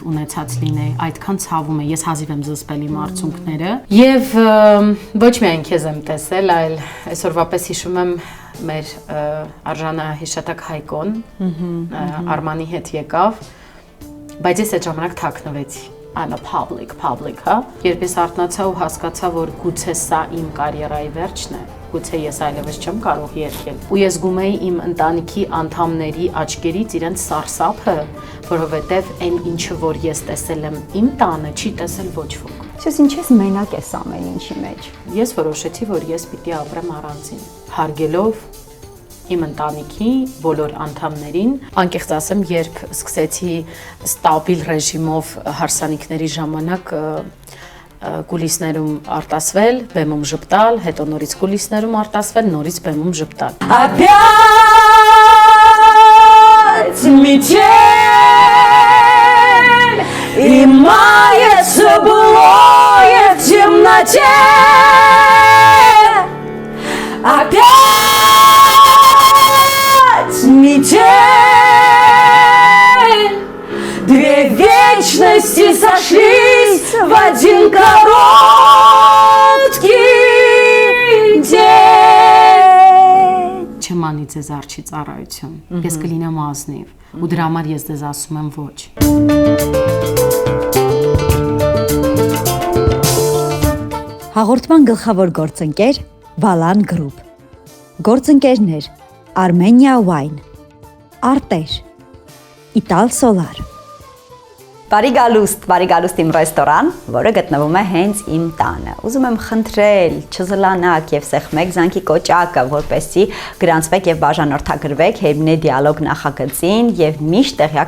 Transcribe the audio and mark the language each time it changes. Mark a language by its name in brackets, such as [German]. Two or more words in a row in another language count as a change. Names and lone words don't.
[Armenian] ունեցած լինեի, այդքան ցավում է, ես հազիվ եմ զսպել իմ արցունքները եւ ոչ միայն քեզ եմ տեսել, այլ այսօրվա պես հիշում եմ մեր արժանահիշատակ Հայկոն, Արմանի հետ եկավ, բայց ես այդ ժամանակ թաքնվեցի։ [English] I'm a public, [Armenian] հա։ Երբ ես արթնացա ու հասկացա, որ գուցե սա իմ կարիերայի վերջն է, գուցե ես այլևս չեմ կարող երգել։ Ու ես զգում էի իմ ընտանիքի անդամների աչքերից իրենց սարսափը, որովհետև այն ինչը, որ ես տեսել եմ իմ տանը, չի տեսել ոչ ոք։ Ես ինչ ես մենակ ես ամեն ինչի մեջ։ Ես որոշեցի, որ ես պիտի ապրեմ առանձին, հարգելով իմ ընտանիքի բոլոր անդամներին, անկեղծ ասեմ, երբ սկսեցի ստաբիլ ռեժիմով հարսանիքների ժամանակ կուլիսներում արտասվել, բեմում ժպտալ, հետո նորից կուլիսներում արտասվել, նորից բեմում жптал. [Russian] Опять метель, и мается былое в темноте. Опять метель, две вечности сошлись в один короткий день. [Armenian] Չեմ անի ձեզ արջի ծառայություն, ես կլինեմ ազնիվ, ու դրա համար ես ձեզ ասում եմ ոչ։ Հաղորդման գլխավոր գործընկեր Վալան գրուպ, գործընկերներ Armenia Wine, Արտեր, Ital Solar։ Բարի գալուստ իմ ռեստորան, որը գտնվում է հենց իմ տանը։ Ուզում եմ խնդրել, չզլանաք եւ սեղմեք զանգի կոճակը, որպեսզի գրանցվեք եւ բաժանորդագրվեք Հերմինե դիալոգ նախագծին եւ միշտ տեղյակ